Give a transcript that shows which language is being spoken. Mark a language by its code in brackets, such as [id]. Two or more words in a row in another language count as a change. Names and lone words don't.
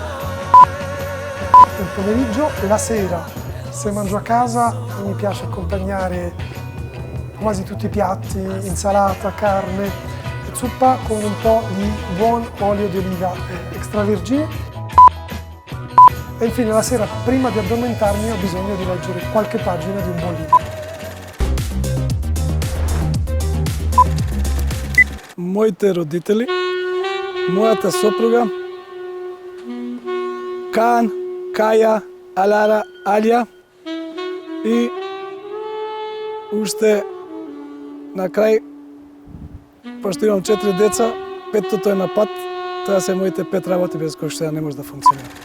[it] Nel pomeriggio, la sera, se mangio a casa mi piace accompagnare quasi tutti i piatti, insalata, carne, zuppa con un po' di buon olio di oliva extravergine. E infine la sera, prima di addormentarmi, ho bisogno di leggere qualche pagina di un buon libro. [mk] Моите родители, мојата сопруга, Кан, Каја, Алара, Алја и уште на крај, пошто имам 4 деца, 5-тото е на пат, тоа се моите 5 работи без кои што ја не може да функционира.